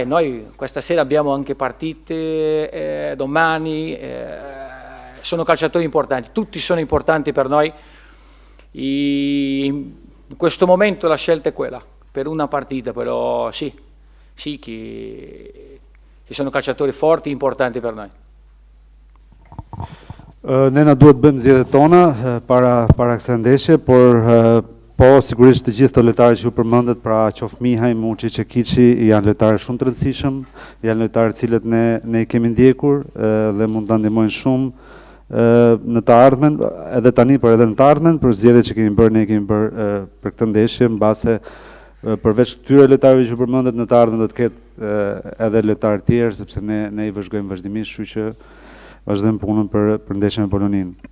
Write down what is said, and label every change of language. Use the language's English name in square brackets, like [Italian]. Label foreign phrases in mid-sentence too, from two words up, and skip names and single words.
[Italian] Noi questa sera abbiamo anche partite, domani, sono calciatori importanti, tutti sono importanti per noi. In questo momento la scelta è quella, per una partita, però sì che sono calciatori forti e importanti per noi. [Albanian] Ne na duhet bëjmë zgjedhjet tona para kësaj ndeshje, por po sigurisht të gjithë të lojtarët që ju përmendet, pra qoftë Mihaj, Muçi, Çekiçi, janë lojtarë shumë të rëndësishëm, janë lojtarë të cilët ne i kemi ndjekur dhe mund ta ndihmojnë shumë në të ardhmen, edhe tani por edhe në të ardhmen, për zgjedhjet që kemi bërë, ne kemi bërë për këtë ndeshje mbase përveç këtyre lojtarëve që përmendet në të ardhmen do të ketë edhe lojtarë tjerë, sepse ne i vëzhgojmë vazhdimisht, kështu që vazhdojmë punën për ndeshjen me Polonin.